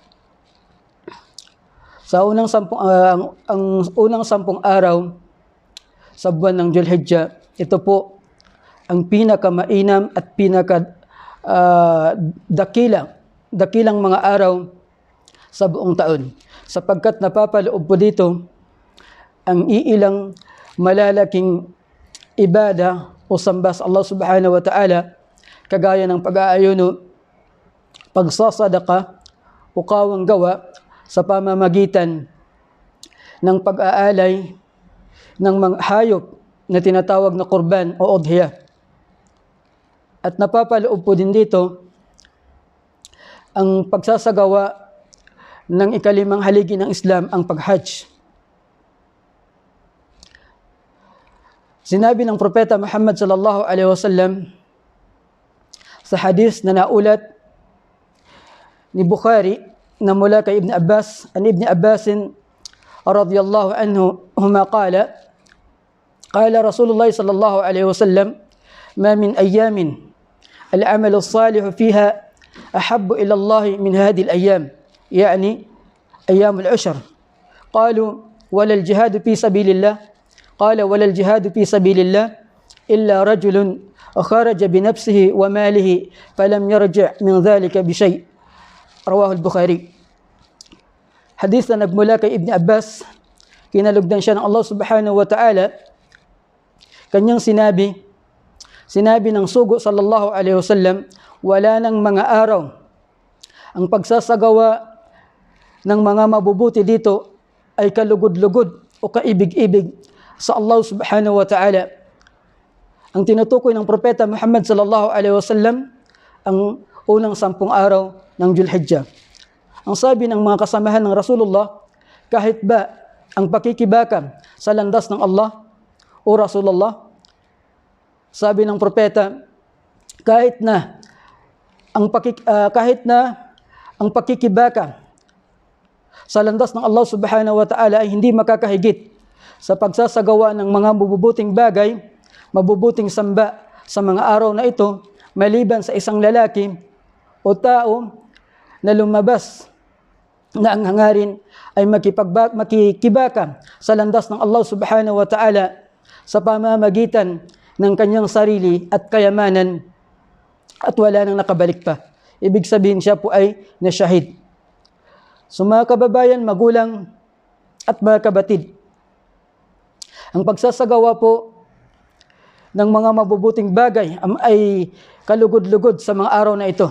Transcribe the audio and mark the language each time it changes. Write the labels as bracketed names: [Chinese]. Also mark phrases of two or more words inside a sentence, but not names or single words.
[Filipino] Sa unang 10 ang unang 10 araw sa buwan ng Dhul-Hijjah, ito po ang pinakamainam at dakilang mga araw sa buong taon, sapagkat napapaloob po dito ang iilang malalaking ibada o samba sa Allah [Arabic] سبحانه وتعالى, [Filipino] kagaya ng pag-aayuno, pagsasadaka o kawang gawa sa pamamagitan ng pag-aalay ng mga hayop na tinatawag na kurban o udhiyah. At napapaloob po din dito ang pagsasagawa ng ikalimang haligi ng Islam, ang pag-Hajj. Sinabi ng propeta Muhammad [Arabic] صلى الله عليه وسلم [Filipino] sa hadis na naulat ni Bukhari na mula kay Ibn Abbas, [Arabic] عن ابن عباس رضي الله عنهما قال رسول الله صلى الله عليه وسلم ما من أيام العمل الصالح فيها أحب إلى الله من هذه الأيام يعني أيام العشر. قالوا ولا الجهاد في سبيل الله قال ولا الجهاد في سبيل الله إلا رجل خرج بنفسه وماله فلم يرجع من ذلك بشيء'. رواه البخاري. [Filipino] Hadith na nagmula kay Ibn Abbas, kinalugdan siya ng Allah [Arabic] سبحانه وتعالى. [Filipino] Kanyang sinabi ng sugo [Arabic] صلى الله عليه وسلم, [Filipino] wala ng mga araw ang pagsasagawa ng mga mabubuti dito ay kalugod-lugod o kaibig-ibig sa Allah [Arabic] سبحانه وتعالى. [Filipino] Ang tinutukoy ng propeta Muhammad [Arabic] صلى الله عليه وسلم [Filipino] ang unang 10 araw ng Dhul-Hijjah. Ang sabi ng mga kasamahan ng Rasulullah, kahit ba ang pakikibaka sa landas ng Allah o Rasulullah, sabi ng propeta, kahit na ang pakikibaka sa landas ng Allah [Arabic] سبحانه وتعالى [Filipino] ay hindi makakahigit sa pagsasagawa ng mga mabubuting bagay, mabubuting samba sa mga araw na ito, maliban sa isang lalaki o tao na lumabas na ang hangarin ay makikibaka sa landas ng Allah [Arabic] سبحانه وتعالى [Filipino] sa pamamagitan ng kanyang sarili at kayamanan, at wala nang nakabalik pa. Ibig sabihin siya po ay nasyahid. So mga kababayan, magulang at mga kabatid, ang pagsasagawa po ng mga mabubuting bagay ay kalugod-lugod sa mga araw na ito.